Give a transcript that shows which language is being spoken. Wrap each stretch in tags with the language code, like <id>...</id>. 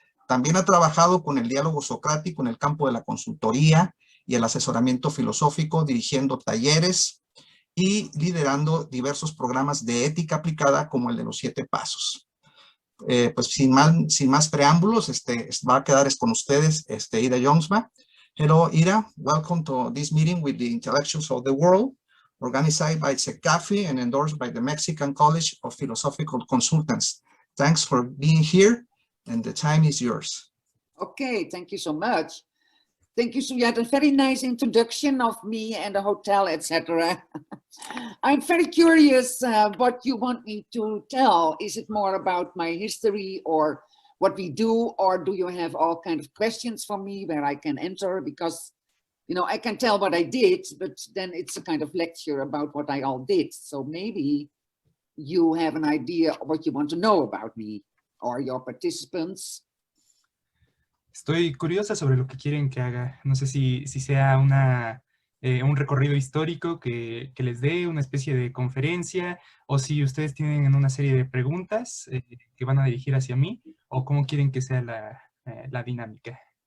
<es>También ha trabajado con el diálogo socrático en el campo de la consultoría y el asesoramiento filosófico, dirigiendo talleres y liderando diversos programas de ética aplicada como el de los 7 pasos. Pues sin más preámbulos, va a quedar con ustedes Ida Jongsma.</es> <en>Hello, Ida. Welcome to this meeting with the Intellectuals of the World, organized by CECAPFI and endorsed by the Mexican College of Philosophical Consultants. Thanks for being here, and the time is yours. Okay, thank you so much. Thank you. So you had a very nice introduction of me and the hotel, etc. I'm very curious what you want me to tell. Is it more about my history or what we do, or do you have all kinds of questions for me where I can enter? Because, you know, I can tell what I did, but then it's a kind of lecture about what I all did. So maybe you have an idea of what you want to know about me or your participants.</en> <es>Estoy curiosa sobre lo que quieren que haga. No sé si sea un recorrido histórico que les dé, una especie de conferencia, o si ustedes tienen una serie de preguntas que van a dirigir hacia mí, o cómo quieren que sea la dinámica.</es>